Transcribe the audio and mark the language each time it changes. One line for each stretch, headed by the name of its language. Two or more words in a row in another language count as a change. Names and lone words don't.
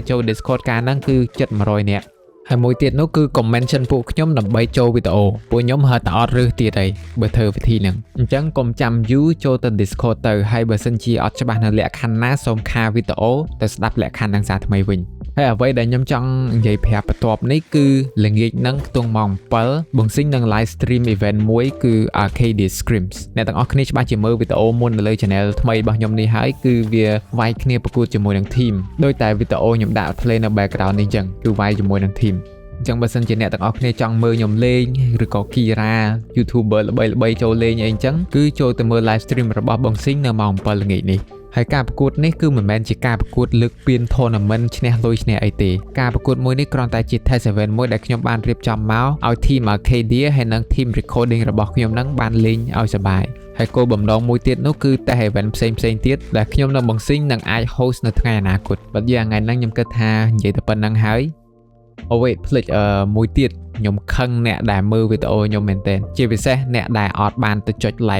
Khmer: ចូល Discord ការហ្នឹងគឺជិត100នាក់ហើយមួយទៀតនោះគឺ comment ពួកខ្ញុំដើម្បីចូលវីដេអូពួកខ្ញុំហៅតែអត់រើសទៀតហើយបើធ្វើវិធីហ្នឹងអញ្ចឹងកុំចាំយូរចូលទៅ Discord ទៅហើយបើសិនជាអត់ច្បាស់នៅលក្ខខណ្ឌណាសូមខាវីដេអូទៅស្ដាប់លក្ខខណ្ឌទាំងសារ ថ្មីវិញហើយអ្វីដែលខ្ញុំចង់និយាយប្រាប់បន្ទាប់នេះគឺល្ងាចហ្នឹងខ្ទង់ម៉ោង7បងស៊ីងនឹង
English: live stream event
Khmer: មួយគឺ Arcadia Scrims អ្នកទាំងអស់គ្នាច្បាស់ជាមើលវីដេអូមុននៅលើ channel ថ្មីរបស់ខ្ញុំនេះហើយគឺវាវាយ គ្នាប្រកួតជាមួយនឹង team ដោយតែវីដេអូខ្ញុំដាក់ play នៅ background នេះអញ្ចឹងគឺវាយជាមួយនឹង teamអញ្ចឹងបើសិនជាអ្នកទាំងអស់គ្នាចង់មើលខ្ញុំលេងឬក៏ Kira YouTuber ល្បីចូលលេងអីអញ្ចឹងគឺចូលទៅមើល
English: live stream
Khmer: របស់បងស៊ីងនៅម៉ោង7ល្ងាចនេះហើយការប្រកួតនេះគឺមិនមែន ជាការប្រកួតលើកពាន tournament ឈ្នះលុយឈ្នះអីទេការប្រកួតមួយនេះគ្រាន់តែជា
English: test event
Khmer: មួយដែលខ្ញុំបានរៀបចំមកឲ្យ team Arcadia ហើយនិង
English: team recording
Khmer: របស់ខ្ញុំនឹងបានលេងឲ្យសប្បាយហើយគោលបំណងមួយទៀតនោះគឺ
English: test event
Khmer: ផ្សេងទៀតដែលខ្ញុំនិងបងស៊ីងនឹងអាច host នៅថ្ងៃអនាគតបើយ៉ាងថ្ងៃហ្នឹងខ្ញុំគិតថានិយាយតែប៉ុណ្្នឹងហើយអូវេផ្លេចមួយទៀតខ្ញុំខឹងអ្នកដែលមើលវីដេអូខ្ញុំមែនទែនជាពិសេសអ្នកដែលអត់បានទៅចុច like